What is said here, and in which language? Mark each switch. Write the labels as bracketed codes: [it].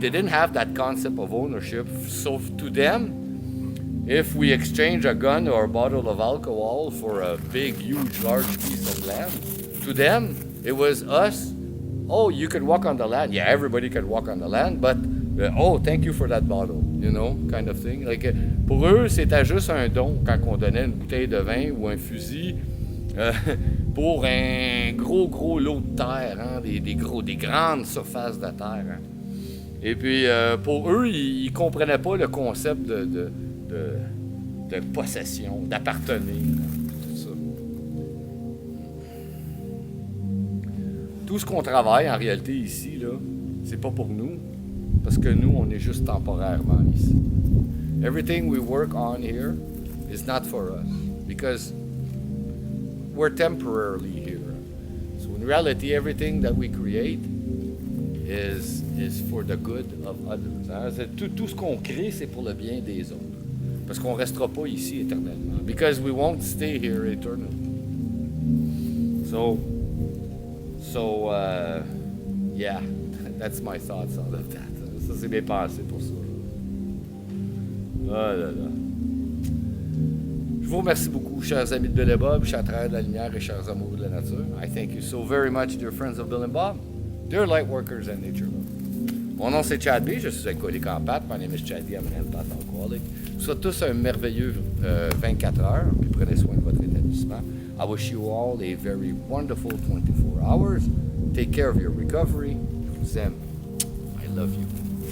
[en] They didn't have that concept of ownership. So to them, if we exchange a gun or a bottle of alcohol for a big, huge, large piece of land, to them, it was us. Oh, you could walk on the land. Yeah, everybody could walk on the land, but oh, thank you for that bottle, you know, kind of thing. [fr] Like, pour eux, c'était juste un don quand on donnait une bouteille de vin ou un fusil pour un gros lot de terre, hein, des grandes surfaces de terre. Hein. Et puis, pour eux, ils ne comprenaient pas le concept de possession, d'appartenir, tout ça. Tout ce qu'on travaille, en réalité, ici, là, c'est pas pour nous, parce que nous, on est juste temporairement ici. [en] Everything we work on here is not for us, because we're temporarily here. So in reality, everything that we create is for the good of others. Hein? [fr] Tout ce qu'on crée, c'est pour le bien des autres. Parce qu'on ne restera pas ici éternellement. [en] Because we won't stay here eternally. So yeah, that's my thoughts on that. [fr] Ça, c'est mes pensées pour ça. Ah là là. Je vous remercie beaucoup, chers amis de Bill et Bob, chers travailleurs de la lumière et chers amoureux de la nature. [en] I thank you so very much, dear friends of Bill and Bob, dear light workers and nature lovers. [fr] Mon nom c'est Chad B, je suis alcoolique en pâte. [en] My name is Chad B, I'm an empath alcoholic. [fr] Vous souhaite tous un merveilleux 24 heures, puis prenez soin de votre établissement. [en] I wish you all a very wonderful 24 hours. Take care of your recovery. [fr] Je vous aime. [en] I love you.